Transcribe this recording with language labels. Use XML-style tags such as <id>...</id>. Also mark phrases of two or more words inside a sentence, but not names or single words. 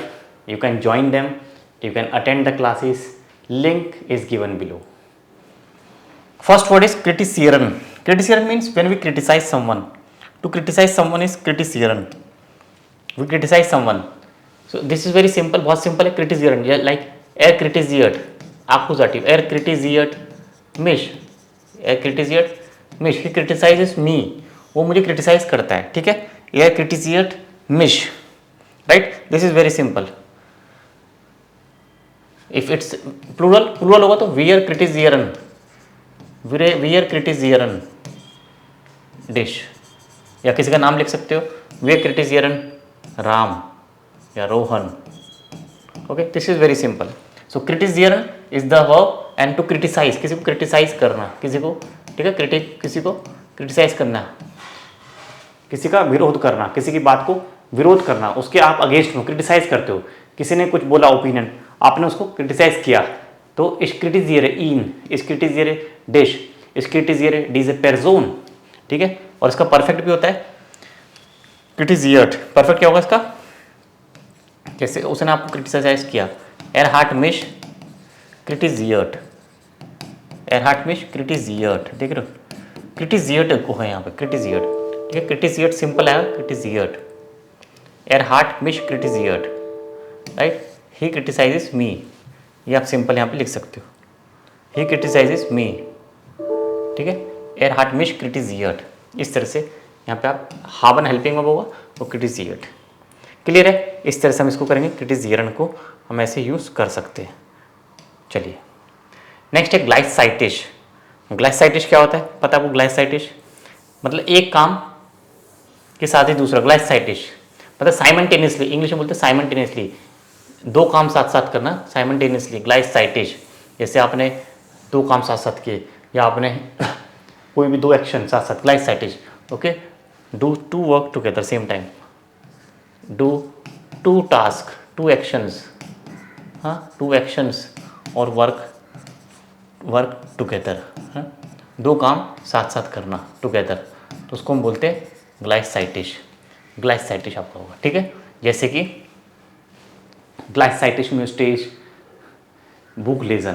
<en>You can join them. You can attend the classes. Link is given below. First word is kritisieren. Kritisieren means when we criticize someone. To criticize someone is kritisieren. We criticize someone. So this is very simple.</en> <hi>बहुत simple है kritisieren. Like kritisiert. Accusative.</hi> <de>Kritisiert mich. Kritisiert mich.</de> <en>He criticizes me.</en> <hi>वो मुझे criticize करता है. ठीक है?</hi> <de>Kritisiert mich.</de> <en>Right? This is very simple. If it's plural</en> <hi>होगा तो</hi> <de>wir kritisieren. Wir kritisieren</de> <hi>डिश या किसी का नाम लिख सकते हो</hi> <de>wir kritisieren</de> <hi>राम या रोहन.</hi> <en>Okay, this is very simple.</en> <hi>सो kritisieren</hi> <en>is the verb and to criticize,</en> <hi>किसी को क्रिटिसाइज करना, किसी को, ठीक है, किसी को क्रिटिसाइज करना, किसी का विरोध करना, किसी की बात को विरोध करना, उसके आप अगेंस्ट में क्रिटिसाइज करते हो. किसी ने कुछ बोला ओपिनियन, आपने उसको क्रिटिसाइज किया, तो</hi> <de>ich kritisiere ihn, ich kritisiere dich, ich kritisiere diese Person.</de> <hi>ठीक है, और इसका परफेक्ट भी होता है क्रिटिसियर्ट. परफेक्ट क्या होगा इसका? जैसे उसने आपको क्रिटिसाइज किया,</hi> <de>hat mich kritisiert, hat mich kritisiert.</de> <hi>देख रहे हो, क्रिटिसियर्ट को है यहाँ पे, क्रिटिसियर्ट. ठीक है, क्रिटिसियर्ट सिंपल है, क्रिटिसियर्ट.</hi> <de>hat mich kritisiert,</de> <en>राइट. he criticizes me,</en> <hi>ये आप सिंपल यहाँ पे लिख सकते हो,</hi> <en>he criticizes me.</en> <hi>ठीक है,</hi> <de>hat mich kritisiert.</de> <hi>इस तरह से यहाँ पे आप haben</hi> <en>helping verb</en> <hi>होगा वो क्रिटिसियर्ट. क्लियर है? इस तरह से हम इसको करेंगे, क्रिटिसियरन को हम ऐसे यूज़ कर सकते हैं. चलिए नेक्स्ट है ग्लाइसाइटिश. ग्लाइसाइटिश क्या होता है पता है आपको? ग्लाइसाइटिश मतलब एक काम के साथ ही दूसरा. ग्लाइसाइटिश मतलब साइमल्टेनियसली, इंग्लिश में बोलते हैं साइमल्टेनियसली, दो काम साथ साथ करना, साइमल्टेनियसली. ग्लाइसाइटिश जैसे आपने दो काम साथ साथ किए या आपने कोई भी दो एक्शन साथ साथ, ग्लाइसाइटिश.</hi> <en>Okay, do two work together same time, do two task, two actions, हाँ, two actions और work together,</en> <hi>दो काम साथ साथ करना</hi> <en>टुगेदर,</en> <hi>तो उसको हम बोलते हैं ग्लाइसाइटिश. ग्लाइसाइटिश आपका होगा. ठीक है, जैसे कि ग्लाइसाइटिश में स्टेज बुक लेजन.</hi>